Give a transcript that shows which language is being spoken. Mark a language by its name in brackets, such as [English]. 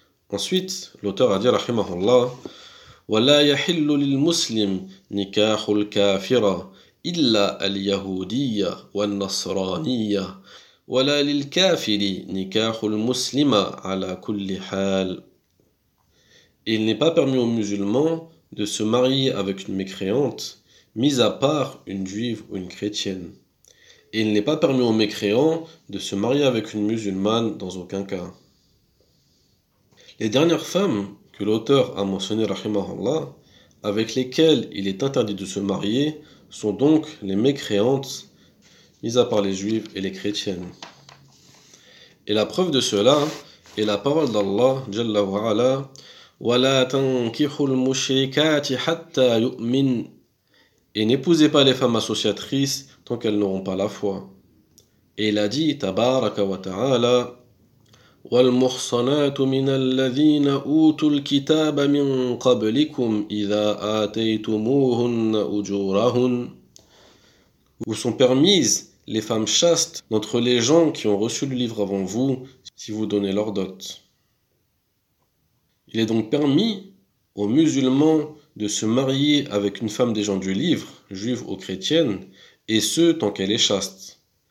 [French] Ensuite, l'auteur a dit, [Arabic] rahimahullah, وَلَا يَحِلُّ لِلْمُسْلِمِ نِكَاحُ الْكَافِرَةِ إِلَّا الْيَهُودِيَّةِ وَالنَّصْرَانِيَّةِ وَلَا لِلْكَافِرِ نِكَاحُ الْمُسْلِمَةِ عَلَى كُلِّ حَالٍ. [French] Il n'est pas permis aux musulmans de se marier avec une mécréante, mis à part une juive ou une chrétienne. Et il n'est pas permis aux mécréants de se marier avec une musulmane dans aucun cas. Les dernières femmes que l'auteur a mentionné, rahimahullah, avec lesquelles il est interdit de se marier, sont donc les mécréantes, mis à part les juives et les chrétiennes. Et la preuve de cela est la parole d'Allah, Jalla wa'ala, « [Arabic] Wala tankihul mushrikati hatta yu'min [French] » et n'épousez pas les femmes associatrices tant qu'elles n'auront pas la foi. Et il a dit, [Arabic] tabaraka wa ta'ala, والمحصنات من الذين أوتوا الكتاب من قبلكم إذا آتيتموهن أجورهن. [French] Vous sont permises les femmes chastes d'entre les gens qui ont reçu le livre avant vous, si vous donnez leur dot. Il est donc permis aux musulmans de se marier avec une femme des gens du livre, juive ou chrétienne, et ce, tant qu'elle est chaste.